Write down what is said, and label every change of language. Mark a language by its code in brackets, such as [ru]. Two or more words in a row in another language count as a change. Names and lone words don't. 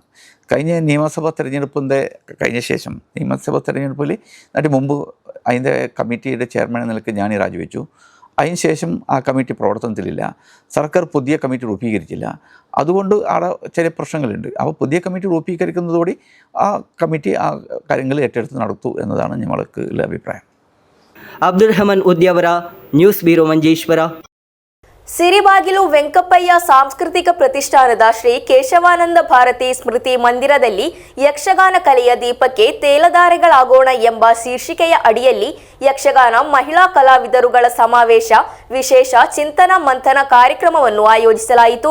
[ml] കഴിഞ്ഞ നിയമസഭാ തെരഞ്ഞെടുപ്പിൻ്റെ കഴിഞ്ഞ ശേഷം നിയമസഭാ തെരഞ്ഞെടുപ്പിൽ അതിന് മുമ്പ് അതിൻ്റെ കമ്മിറ്റിയുടെ ചെയർമാൻ എന്ന നിലയ്ക്ക് ഞാൻ രാജിവെച്ചു. അതിനുശേഷം ആ കമ്മിറ്റി പ്രവർത്തനത്തിലില്ല. സർക്കാർ പുതിയ കമ്മിറ്റി രൂപീകരിച്ചില്ല. അതുകൊണ്ട് അവിടെ ചില പ്രശ്നങ്ങളുണ്ട്. അപ്പോൾ പുതിയ കമ്മിറ്റി രൂപീകരിക്കുന്നതോടെ ആ കമ്മിറ്റി ആ കാര്യങ്ങൾ ഏറ്റെടുത്ത് നടത്തൂ എന്നതാണ് ഞങ്ങൾക്ക് ഉള്ള അഭിപ്രായം. [kn] ಅಬ್ದುಲ್ ಉದ್ಯಾವರ, ನ್ಯೂಸ್ ಬ್ಯೂರೋ ಮಂಜೇಶ್ವರ. ಸಿರಿಬಾಗಿಲು ವೆಂಕಪ್ಪಯ್ಯ ಸಾಂಸ್ಕೃತಿಕ ಪ್ರತಿಷ್ಠಾನದ ಶ್ರೀ ಕೇಶವಾನಂದ ಭಾರತಿ ಸ್ಮೃತಿ ಮಂದಿರದಲ್ಲಿ ಯಕ್ಷಗಾನ ಕಲೆಯ ದೀಪಕ್ಕೆ ತೇಲಧಾರೆಗಳಾಗೋಣ ಎಂಬ ಶೀರ್ಷಿಕೆಯ ಅಡಿಯಲ್ಲಿ ಯಕ್ಷಗಾನ ಮಹಿಳಾ ಕಲಾವಿದರುಗಳ ಸಮಾವೇಶ ವಿಶೇಷ ಚಿಂತನ ಮಂಥನ ಕಾರ್ಯಕ್ರಮವನ್ನು ಆಯೋಜಿಸಲಾಯಿತು.